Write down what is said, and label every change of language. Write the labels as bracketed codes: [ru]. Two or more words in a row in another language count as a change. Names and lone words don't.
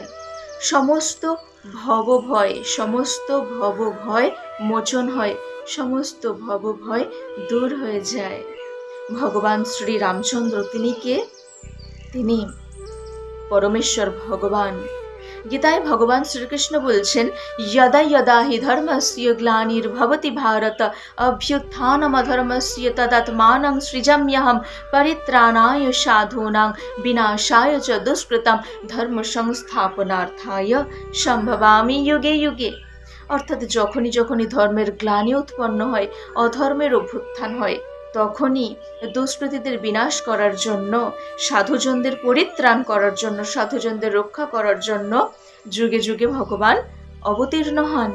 [bn] সমস্ত ভবভয় মোচন হয়, সমস্ত ভবভয় দূর হয়ে যায়। ভগবান শ্রী রামচন্দ্র তিনি কে? তিনি পরমেশ্বর ভগবান। গীতায় ভগবান শ্রীকৃষ্ণ বলছেন, [sa] यदा यदा हि धर्मस्य ग्लानिर्भवति भारत अभ्युत्थानमधर्मस्य तदात्मानं सृजाम्यहं परित्राणाय साधूनां विनाशाय च दुष्कृतं धर्म संस्थापनार्थाय সম্ভবামি युगे युगे। [bn] অর্থাৎ যখনই যখনই ধর্মের গ্লানি উৎপন্ন হয়, অধর্মের অভ্যুত্থান হয়, তখনই দুষ্কৃতীদের বিনাশ করার জন্য, সাধুজনদের পরিত্রাণ করার জন্য, সাধুজনদের রক্ষা করার জন্য যুগে যুগে ভগবান অবতীর্ণ হন।